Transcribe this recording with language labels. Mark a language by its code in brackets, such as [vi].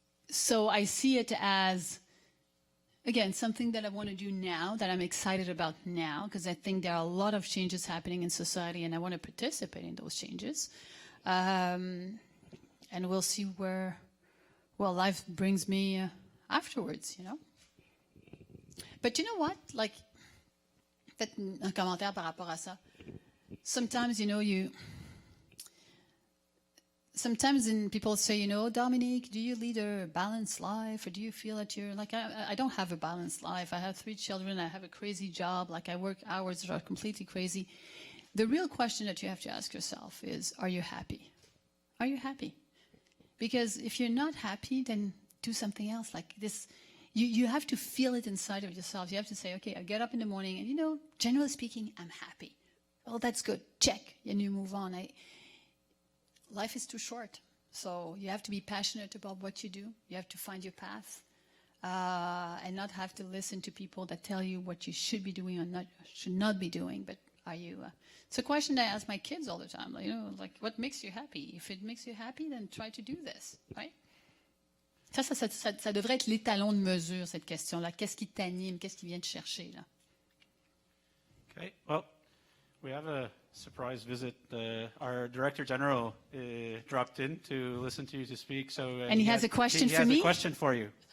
[en] So I see it as, again, something that I want to do now, that I'm excited about now, because I think there are a lot of changes happening in society and I want to participate in those changes. And we'll see where, well, life brings me afterwards, you know. But you know what? Like, [fr] peut-être un commentaire par rapport à ça. [en] Sometimes, you know, sometimes people say, you know, Dominique, do you lead a balanced life, or do you feel that you're like, I don't have a balanced life. I have 3 children. I have a crazy job. Like, I work hours that are completely crazy. The real question that you have to ask yourself is, are you happy? Are you happy? Because if you're not happy, then do something else. Like this, you have to feel it inside of yourself. You have to say, okay, I get up in the morning and, you know, generally speaking, I'm happy. Well, that's good. Check. And you move on. Life is too short. So you have to be passionate about what you do. You have to find your path and not have to listen to people that tell you what you should be doing or should not be doing. But are you? It's a question I ask my kids all the time. Like, you know, like, what makes you happy? If it makes you happy, then try to do this, right? [fr] Ça devrait être l'étalon de mesure, cette question-là. Qu'est-ce qui t'anime? Qu'est-ce qui vient te chercher, là? [en] Okay, well, we have a surprise visit. Our Director General dropped in to listen to you to speak. So, and he has a question for me? He has a question for you.